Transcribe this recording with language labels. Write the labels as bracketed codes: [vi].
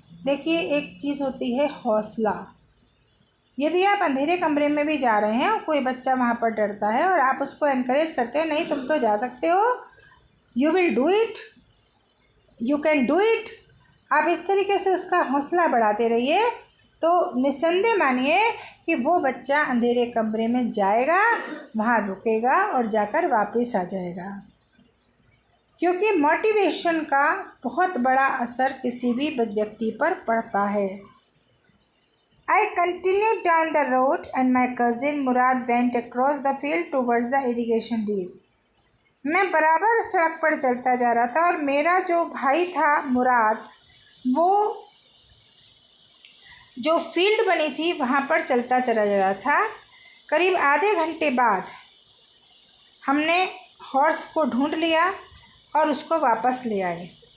[hi] देखिए, एक चीज़ होती है हौसला। यदि आप अंधेरे कमरे में भी जा रहे हैं और कोई बच्चा वहाँ पर डरता है और आप उसको एनकरेज करते हैं, नहीं तुम तो जा सकते हो, [en] you will do it, [hi] you can do it, आप इस तरीके से उसका हौसला बढ़ाते रहिए, तो निस्संदेह मानिए कि वो बच्चा अंधेरे कमरे में जाएगा, वहाँ रुकेगा और जाकर वापस आ जाएगा। क्योंकि मोटिवेशन का बहुत बड़ा असर किसी भी व्यक्ति पर पड़ता है। [en] I continued down the road and my cousin Murad went across the field towards the irrigation deep. [hi] मैं बराबर सड़क पर चलता जा रहा था और मेरा जो भाई था मुराद, वो जो फील्ड बनी थी वहाँ पर चलता चला जा रहा था। करीब आधे घंटे बाद हमने हॉर्स को ढूंढ लिया और उसको वापस ले आए।